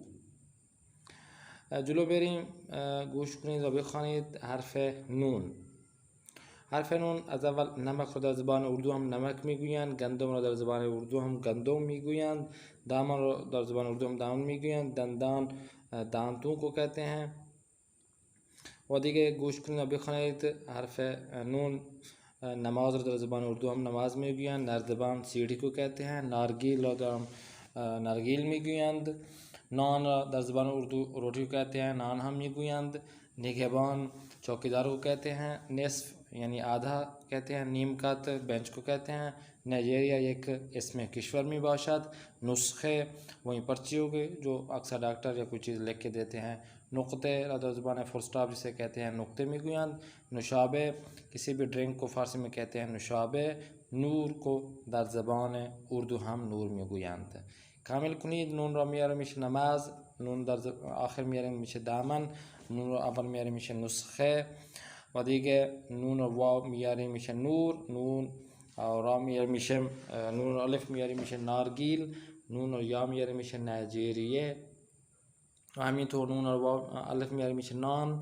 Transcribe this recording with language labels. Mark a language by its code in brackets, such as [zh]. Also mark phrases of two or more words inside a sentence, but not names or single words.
[fa] جلو بریم، گوش کنید و بخوانید حرف نون. حرف نون از اول نمک رو در زبان اردو هم نمک میگویند، گندم رو در زبان اردو هم گندم میگویند، دامن رو در زبان اردو هم دامن میگویند، دندان [ur] دانتون کو کہتے ہیں. [fa] و دیگه گوش کنید و بخوانید حرف نون. نماز رو در زبان اردو هم نماز میگویند، نردبان [ur] سیڑھی کو کہتے ہیں، [fa] نارگیل رو در نارگیل میگویند، نان را در زبان اردو [ur] روٹی کو کہتے ہیں، [fa] نان هم میگویند، [ur] نگہبان چوکیدار کو کہتے ہیں، نصف یعنی آدھا کہتے ہیں، نیمکت بینچ کو کہتے ہیں. [fa] نائجیریا ایک اسم کشور می باشد. [ur] نسخے وہیں پرچی ہوگی جو اکثر ڈاکٹر یا کوئی چیز لکھ کے دیتے ہیں. [fa] نقطے در زبان [en] full stop [ur] جسے کہتے ہیں [fa] نقطے میگویند. [ur] نوشابه کسی بھی ڈرنک کو فارسی میں کہتے ہیں نوشابه. [fa] نور کو در زبان اردو هم نور میگویند. کامل کنید. نون را میاره میشه نماز، نون در آخر میاره میشه دامن، نون را اول میاره میشه نسخه و دیگه نون و واو میاره میشه نور، نون و را میاره میشه نون و الف میاره میشه نارگیل، نون و یا میاره میشه نایجیریه و همینطور نون و واو الف میاره میشه نان.